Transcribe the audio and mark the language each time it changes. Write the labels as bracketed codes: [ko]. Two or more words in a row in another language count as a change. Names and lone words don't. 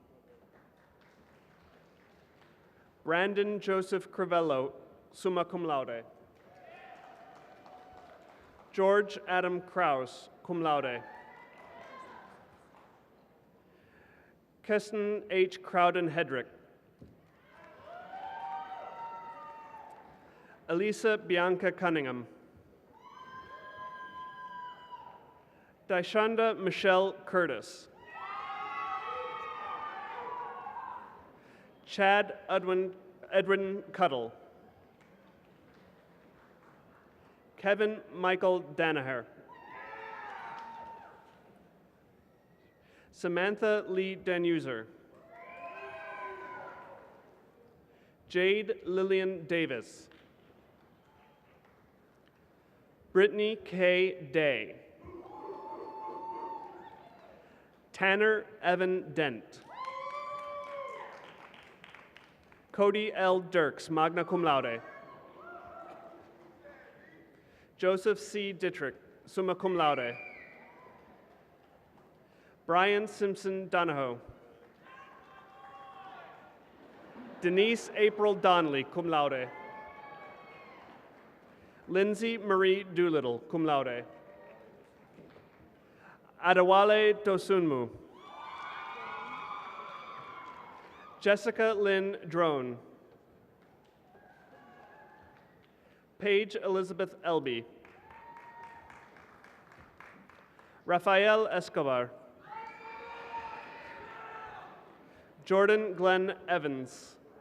[en] Brandon Joseph Crivello, [la] summa cum laude. [en] George Adam Kraus, [la] cum laude. [en] Keston H. Crowden Hedrick. Elisa Bianca Cunningham. Daishanda Michelle Curtis. Chad Edwin Cuddle. Kevin Michael Danaher. Samantha Lee Danuser. Jade Lillian Davis. Brittany K. Day. Tanner Evan Dent. Cody L. Dirks, [la] magna cum laude. [en] Joseph C. Dittrich, [la] summa cum laude. [en] Brian Simpson Donahoe. Denise April Donnelly, [la] cum laude. [en] Lindsay Marie Doolittle, [la] cum laude. [en] Adewale Dosunmu. Jessica Lynn Drone. Paige Elizabeth Elby. Rafael Escobar. Jordan Glenn Evans.